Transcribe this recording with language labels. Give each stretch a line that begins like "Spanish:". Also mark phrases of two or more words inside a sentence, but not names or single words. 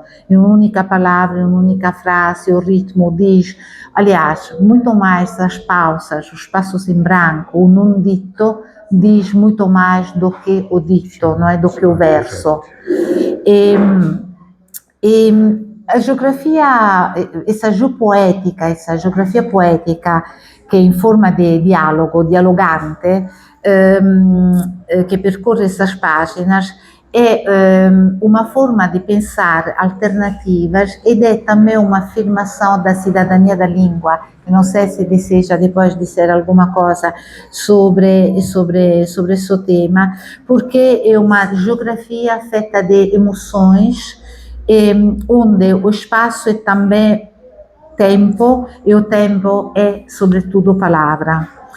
Portuguese: Em uma única palavra, em uma única frase, o ritmo diz, aliás, muito mais as pausas, os espaços em branco, o não dito diz muito mais do que o dito, não é? Do que o verso. E a geografia, essa geografia poética
Italian: che in forma di dialogo, dialogante, che percorre
Portuguese: essas páginas, é uma forma de pensar alternativas ed é também uma afirmação da cidadania da língua. Eu não sei se deseja depois dizer alguma coisa sobre esse tema, porque é uma geografia feita de emoções, onde o espaço é também tempo e o tempo é sobretudo palavra.